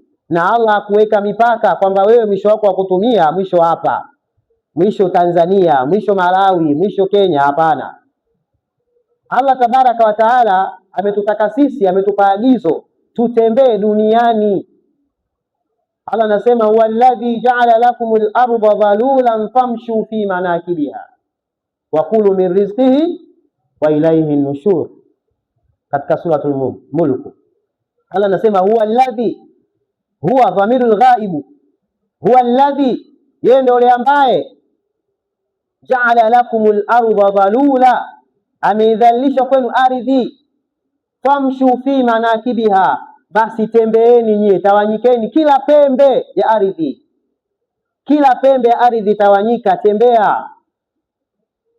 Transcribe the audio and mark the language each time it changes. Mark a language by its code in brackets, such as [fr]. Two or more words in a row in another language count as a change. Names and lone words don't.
[sw] Na Allah hakuweka mipaka kwamba wewe mwisho wako wa kutumia mwisho hapa, mwisho Tanzania, mwisho Malawi, mwisho Kenya. Hapana. Allah tabaraka wa taala ametutaka sisi, ametupa agizo tutembee duniani. [ar] Allah anasema هو الذي جعل لكم الأرض ذلولا فامشوا في مناكبها وكلوا من رزقه وإليه النشور, [sw] katika suratul Mulk. Allah anasema [ar] هو الذي, هو ضمير الغائب, هو الذي, [sw] yeye ndio yule ambaye [ar] جعل لكم الأرض ذلولا, [sw] ameidhalisha kwenu ardhi, [ar] فامشوا في مناكبها, [sw] basi tembeeni nyie, tawanyikeni kila pembe ya ardhi, kila pembe ya ardhi tawanyika, tembea.